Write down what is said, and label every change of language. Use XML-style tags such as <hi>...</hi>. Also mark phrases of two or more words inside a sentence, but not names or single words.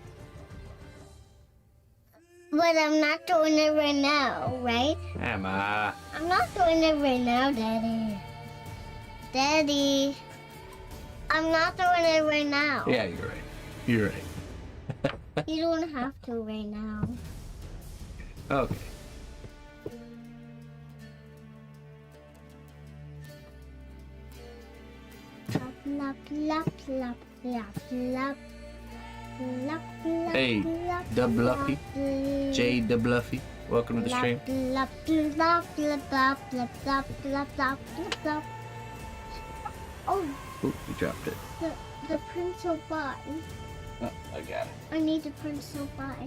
<en>But I'm not doing it right now, right? Emma. I'm not doing it right now, Daddy. Daddy. I'm not doing it right now. Yeah, you're right. You're right. You don't have to right now. Okay. Lap, lap, lap, lap, lap. Lap, lap, Hey, lap, the Bluffy. lap, Jay the Bluffy. Welcome to the stream. Lap, lap, lap, lap, lap, lap, lap, lap, lap, lap. Oh, Oop, you dropped it. the pencil by. Oh, I got it. I need the pencil by.</en>